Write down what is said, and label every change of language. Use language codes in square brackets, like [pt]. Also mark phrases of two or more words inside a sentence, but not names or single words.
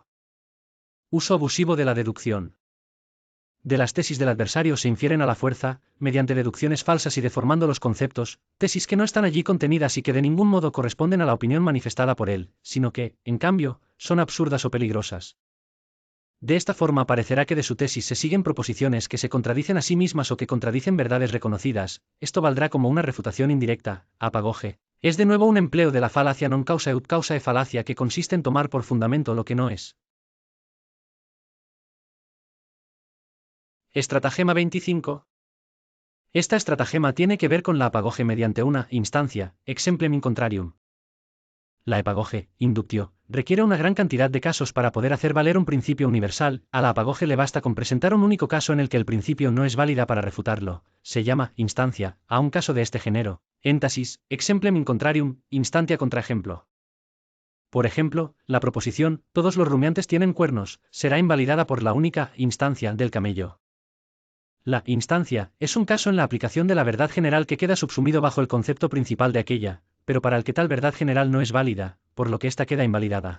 [es] Uso abusivo de la deducción. De las tesis del adversario se infieren a la fuerza, mediante deducciones falsas y deformando los conceptos, tesis que no están allí contenidas y que de ningún modo corresponden a la opinión manifestada por él, sino que, en cambio, son absurdas o peligrosas. De esta forma parecerá que de su tesis se siguen proposiciones que se contradicen a sí mismas o que contradicen verdades reconocidas. Esto valdrá como una refutación indirecta, apagoge. Es de nuevo un empleo de la falacia [la] non causa ut causae [es] falacia que consiste en tomar por fundamento lo que no es. Estratagema 25. Esta estratagema tiene que ver con la apagoge mediante una instancia, [la] exemplem in contrarium. [es] La apagoge, inductio, requiere una gran cantidad de casos para poder hacer valer un principio universal. A la apagoge le basta con presentar un único caso en el que el principio no es válida para refutarlo. Se llama instancia a un caso de este género. Éntasis, [la] exemplem in contrarium, instantia [es] contra ejemplo. Por ejemplo, la proposición, todos los rumiantes tienen cuernos, será invalidada por la única instancia del camello. La instancia es un caso en la aplicación de la verdad general que queda subsumido bajo el concepto principal de aquella, pero para el que tal verdad general no es válida, por lo que ésta queda invalidada.